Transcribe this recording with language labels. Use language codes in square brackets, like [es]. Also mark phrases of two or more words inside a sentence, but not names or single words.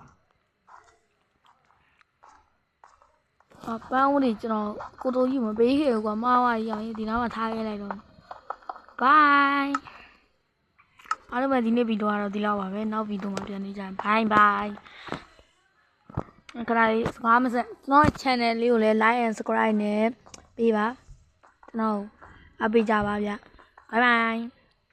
[my] ပန်းဦးတွေကျွန်တော်ကိုတိုကြီးမပေးခဲ့ဘူးကွာမဝကြီးအောင်ဒီနားမှာထားခဲ့လိုက်တော့ဘိုင်းအားလုံးပဲဒီနေ့ဗီဒီယိုကတော့ဒီလောက်ပါပဲနောက်ဗီဒီယိုမှာပြန်နေကြရင်ဘိုင်းခဏလေးစကားမဆက်ကျွန်တော် channel လေးကိုလည်း [en] like and subscribe [my] နဲ့ပေးပါကျွန်တော်အားပေးကြပါဗျဘိုင်း